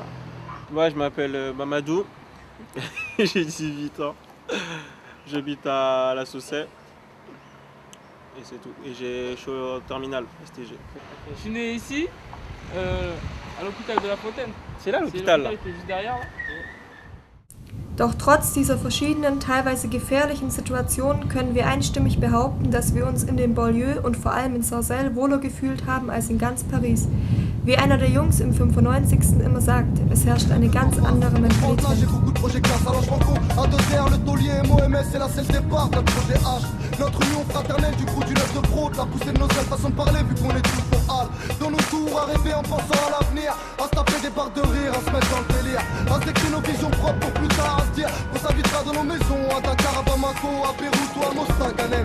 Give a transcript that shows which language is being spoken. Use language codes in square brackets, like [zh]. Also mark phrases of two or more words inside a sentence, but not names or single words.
[fr] Moi je m'appelle Mamadou, j'ai 18 ans. J'habite à la Saucette et c'est tout. Et je suis au terminal STG. Je suis né ici, à l'hôpital de la Fontaine. C'est là l'hôpital là. Juste derrière là. [de] Doch trotz dieser verschiedenen, teilweise gefährlichen Situationen können wir einstimmig behaupten, dass wir uns in den Banlieues und vor allem in Sarcelles wohler gefühlt haben als in ganz Paris. Wie einer der Jungs im 95. immer sagte, es herrscht eine ganz andere Mentalität. [fr] Notre union fraternelle du groupe du 9 de Brode, la poussée de nos ailes, façon de parler vu qu'on est tous pour Hall. Dans nos tours, à rêver en pensant à l'avenir, à se taper des barres de rire, à se mettre dans le délire, à se décrire nos visions propres pour plus tard, à se dire qu'on s'habitera dans nos maisons, à Dakar, à Bamako, à Beyrouth ou à Mostaganem.